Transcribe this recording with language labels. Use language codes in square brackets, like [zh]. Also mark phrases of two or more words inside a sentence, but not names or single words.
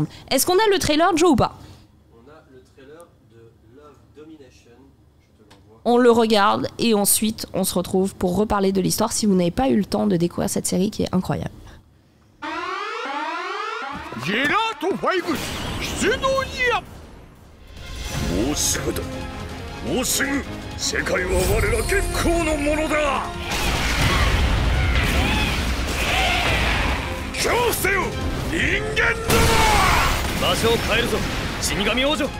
[fr] Est-ce qu'on a le trailer, Joe, ou pas ? On le regarde et ensuite on se retrouve pour reparler de l'histoire si vous n'avez pas eu le temps de découvrir cette série qui est incroyable. [ja] Gelato 5 出動や。もうすぐだ。もうすぐ世界は我ら月光のものだ。恐怖せよ人間ども。場所を変えるぞ死神王女。